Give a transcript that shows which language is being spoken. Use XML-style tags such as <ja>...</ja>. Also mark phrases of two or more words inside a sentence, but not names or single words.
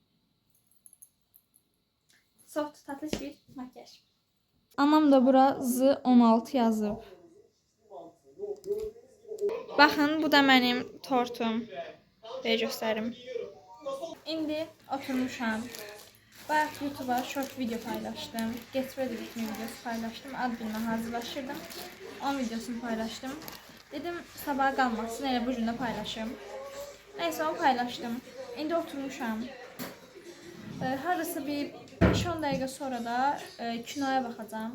<az>Soft, tatlış bir makyaj. Anam da bura Z16 yazıb. Baxın, bu da mənim tortum. Belə göstərim. İndi oturmuşam. Bayaq YouTube'a</az> <en>short video</en> <az>paylaşdım.</az> <en>Get ready with me</en> <az>videosu paylaşdım. Ad günümə hazırlaşırdım. Onun videosunu paylaşdım. Dedim sabaha qalmasın, elə bu gün də paylaşım. Neyse, onu paylaştım. İndi oturmuşam. Harası bir 5-10 dəqiqə sonra da kinoya baxacağam.</az>